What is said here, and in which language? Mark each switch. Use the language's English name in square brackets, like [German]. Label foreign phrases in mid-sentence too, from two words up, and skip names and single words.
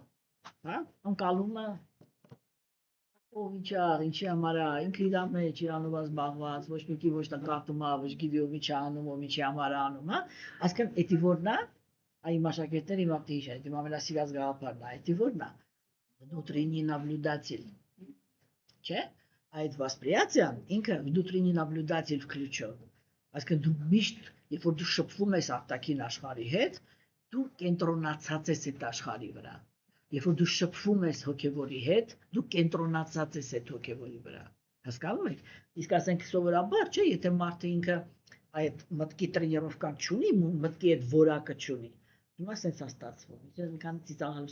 [Armenian] հա, անցալումը ով ինչի համար է, ինքը իր մեջ իրանով զբաղված, ոչ մեկի ոչ տա կարտում է, ոչ գիտի ով ինչ անում, ով ինչի համար անում, հա, այսինքն էդի որն է, այ մաշակերտները հիմա պետք է հիշեն, դե ամենասիրած գաղափարն է, էդի որն է, [Russian] внутренний наблюдатель, [Armenian] չէ՞, այդ восприятием ինքը [Russian] внутренний наблюдатель [Armenian] включով, այսինքն դու միշտ, երբ որ դու շփվում ես արտաքին աշխարհի հետ, դու կենտրոնացած ես այդ աշխարհի վրա։ Երբ որ դու շփվում ես հոգևորի հետ, դու կենտրոնացած ես այդ հոգևորի վրա։ Հասկանում եք։ Իսկ ասենք սովորաբար, չէ, եթե մարդը ինքը այդ մտքի տրենիրովկան չունի, մտքի այդ որակը չունի, հիմա սենց է ստացվում։ Ինչ մի քանի ծիծաղալու